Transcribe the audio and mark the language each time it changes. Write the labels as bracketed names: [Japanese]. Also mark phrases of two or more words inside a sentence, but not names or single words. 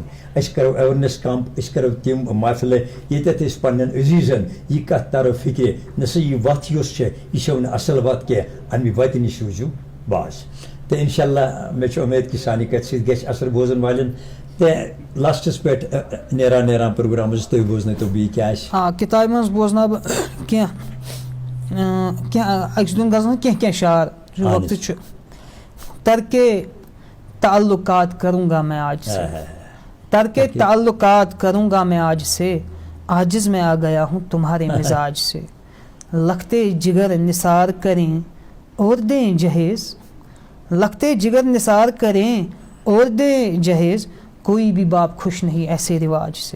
[Kashmiri] أسۍ کرو ایویرنیس کیمپ, أسۍ کرو تِم محفلہٕ ییٚتٮ۪تھ أسۍ پننٮ۪ن عزیٖزن یہِ کتھ ترو فِکرِ نہ سا یہِ وتھ یۄس چھےٚ یہِ چھو نہٕ اصل وتھ کینٛہہ, امہِ وتہِ نِش روٗزِو باز. تہٕ انشاء اللہ مےٚ چھُ اُمید کہِ سانہِ کتھِ سۭتۍ گژھِ اثر بوزن والٮ۪ن. تہٕ لاسٹس پٮ۪ٹھ نیران پروگرامس تُہۍ بوزنٲیتو بیٚیہِ کیٛاہ آسہِ. کِتابہِ منٛز بوزناو بہٕ کینٛہہ أکِس دۄن غزلن کینٛہہ شعر وقتہٕ چھُ. [Urdu] ترکے تعلقات کروں گا میں آج سے, ترکے تعلقات کروں گا میں آج سے, عاجز میں آ گیا ہوں تمہارے مزاج سے. لگتے جگر نثار کریں اور دیں جہیز, لگتے جگر نثار کریں اور دیں جہیز, کوئی بھی باپ خوش نہیں ایسے رواج سے.